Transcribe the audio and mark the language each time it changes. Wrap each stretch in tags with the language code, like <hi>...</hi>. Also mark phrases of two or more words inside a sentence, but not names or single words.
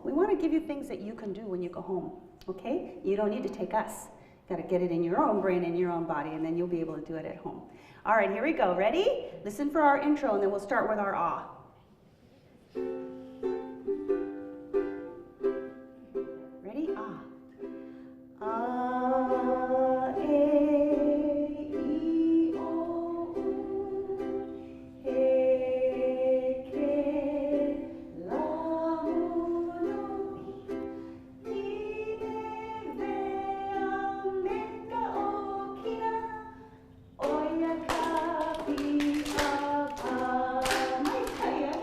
<en>We want to give you things that you can do when you go home. Okay? You don't need to take us. Got to get it in your own brain, in your own body, and then you'll be able to do it at home. All right, here we go. Ready? Listen for our intro, and then we'll start with our ah. Ready? Ah. Ah, e, I, o, u, he, ke, la, mu, nu, pi, me, ve, meka, o, kina, oya, ka, pi, a, pa. Nice,</en>